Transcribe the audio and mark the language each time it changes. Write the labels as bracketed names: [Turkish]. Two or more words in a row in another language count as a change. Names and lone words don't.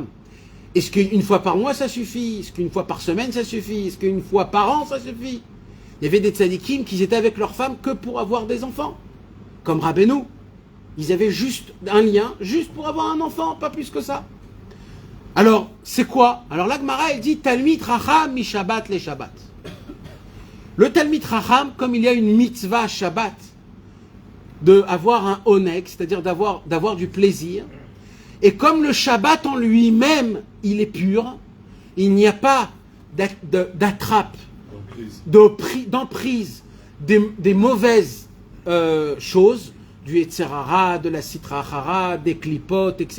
[French] Est-ce qu'une fois par mois ça suffit? Est-ce qu'une fois par semaine ça suffit? Est-ce qu'une fois par an ça suffit? Il y avait des tzadikim qui étaient avec leur femme que pour avoir des enfants. Comme Rabbeinu. Ils avaient juste un lien, juste pour avoir un enfant, pas plus que ça. Alors, c'est quoi? Alors la Gemara, elle dit [Hebrew] תלמיד חכם מי שבת לשבת. [French] Le [Hebrew] תלמיד חכם, [French] comme il y a une mitzvah Shabbat, d'avoir un oneg, c'est-à-dire d'avoir du plaisir, et comme le Shabbat en lui-même, il est pur, il n'y a pas d'attrape, d'emprise des mauvaises choses, du Etzerara, de la [Aramaic] סטרא אחרא, [French] des clipotes, etc.